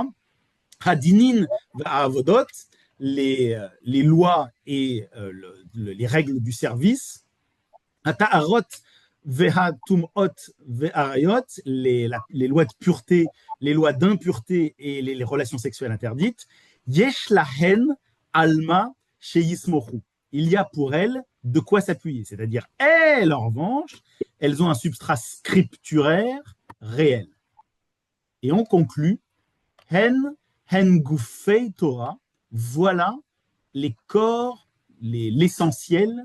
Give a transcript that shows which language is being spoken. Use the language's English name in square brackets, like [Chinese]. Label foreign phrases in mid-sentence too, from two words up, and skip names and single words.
[Hebrew] הדינין והעבודות, [French] les lois et les règles du service. [Hebrew] הטהרות והטומאות והעריות, [French] les lois de pureté, les lois d'impureté et les relations sexuelles interdites. [Hebrew] יש להן על מה שיסמכו. [French] Il y a pour elles de quoi s'appuyer. C'est-à-dire, elles, en revanche, elles ont un substrat scripturaire réel. Et on conclut, [Hebrew] הן גופי תורה, [French] voilà les corps, l'essentiel de la Torah.